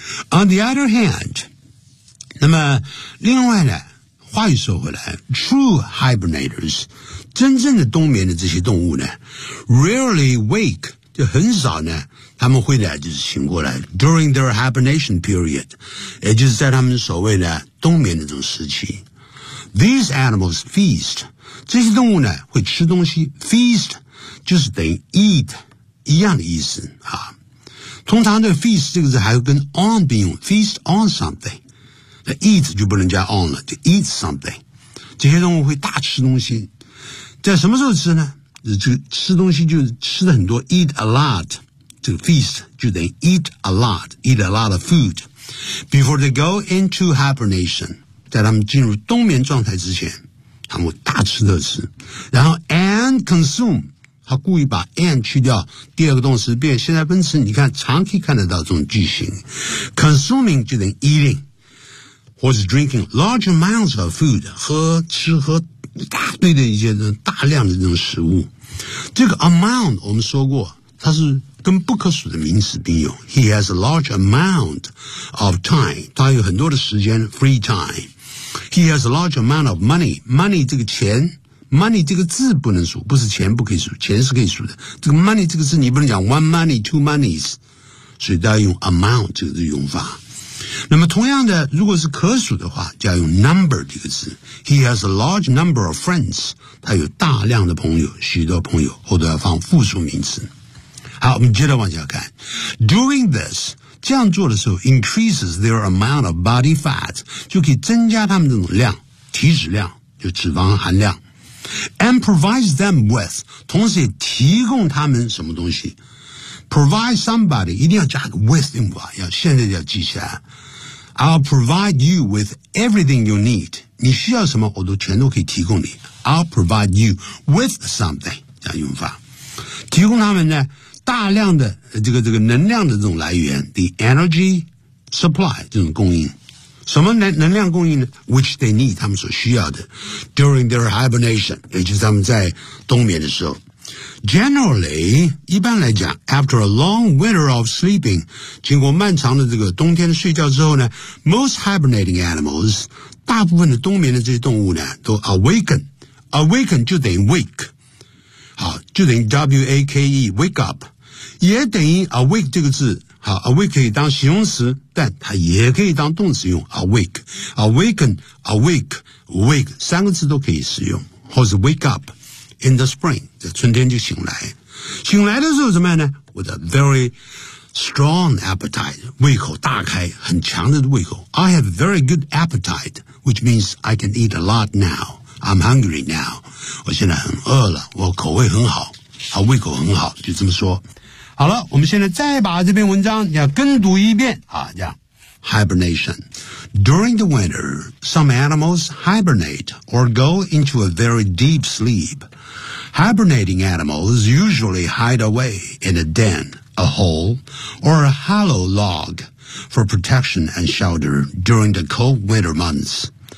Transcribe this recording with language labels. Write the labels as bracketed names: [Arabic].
[English] On the other hand, [Chinese] 那么另外呢，话又说回来， [English] True hibernators, [Chinese] 真正的冬眠的这些动物呢 [English] Rarely wake, [Chinese] 就很少呢他们会呢就是醒过来， [English] During their hibernation period, [Chinese] 也就是在他们所谓的冬眠那种时期。 [English] These animals feast, [Chinese] 这些动物呢会吃东西， feast 就是等于 eat 一样的意思啊。通常这个 feast 这个字还会跟 on 并用 ， [English] feast on something。 [Chinese] 那 eat 就不能加 on 了，就 [English] eat something。 [Chinese] 这些动物会大吃东西，在什么时候吃呢？就吃东西就吃的很多 ， [English] eat a lot。 [Chinese] 这个 [English] feast [Chinese] 就等于 [English] eat a lot， eat a lot of food。 Before they go into hibernation， [Chinese] 在他们进入冬眠状态之前，他们大吃特吃，然后 [English] and consume。 [Chinese] 他故意把 and 去掉，第二个动词变现在分词，你看常可以看得到这种句型。 Consuming 就等于 eating， 或是 [English] drinking large amounts of food， [Chinese] 喝吃喝大堆的一些大量的这种食物。这个 amount 我们说过，它是跟不可数的名词并用。 [English] He has a large amount of time， [Chinese] 他有很多的时间 [English] free time。 He has a large amount of money， money [Chinese] 这个钱。 Money 这个字不能数，不是钱不可以数，钱是可以数的。这个 money 这个字你不能讲 [English] one money, two monies， [Chinese] 所以都要用 amount 这个字用法。那么同样的，如果是可数的话，就要用 number 这个字。 [English] He has a large number of friends， [Chinese] 他有大量的朋友，许多朋友，后头要放复数名词。好，我们接着往下看。 [English] Doing this， [Chinese] 这样做的时候 [English] increases their amount of body fat， [Chinese] 就可以增加他们这种量，体脂量，就脂肪含量。 [English] And provide them with， [Chinese] 同时也提供他们什么东西。 [English] Provide somebody， [Chinese] 一定要加个 with 用法，要现在就要记下来。 [English] I'll provide you with everything you need， [Chinese] 你需要什么我都全都可以提供你。 [English] I'll provide you with something， [Chinese] 这样用法。提供他们呢，大量的这个能量的这种来源 ， [English] the energy supply [Chinese] 这种供应。什么能量供应呢 ？ [English] Which they need， [Chinese] 他们所需要的 ， [English] during their hibernation， [Chinese] 也就是他们在冬眠的时候。 Generally， 一般来讲 ， [English] after a long winter of sleeping， [Chinese] 经过漫长的这个冬天的睡觉之后呢 ， [English] most hibernating animals， [Chinese] 大部分的冬眠的这些动物呢，都 awaken 就等于 wake， 好，就等于 wake [English] wake up， [Chinese] 也等于 awake 这个字。好 ，awake 可以当形容词，但它也可以当动词用。 awake 三个字都可以使用，或是 [English] wake up in the spring， [Chinese] 在春天就醒来。醒来的时候怎么样呢 ？ [English] With a very strong appetite， [Chinese] 胃口大开，很强的胃口。 [English] I have very good appetite， which means I can eat a lot now。 I'm hungry now， [Chinese] 我现在很饿了，我口味很好，啊，胃口很好，就这么说。好了，我们现在再把这篇文章要跟读一遍啊，这样。 [English] Hibernation. During the winter, some animals hibernate or go into a very deep sleep. Hibernating animals usually hide away in a den, a hole, or a hollow log for protection and shelter during the cold winter months.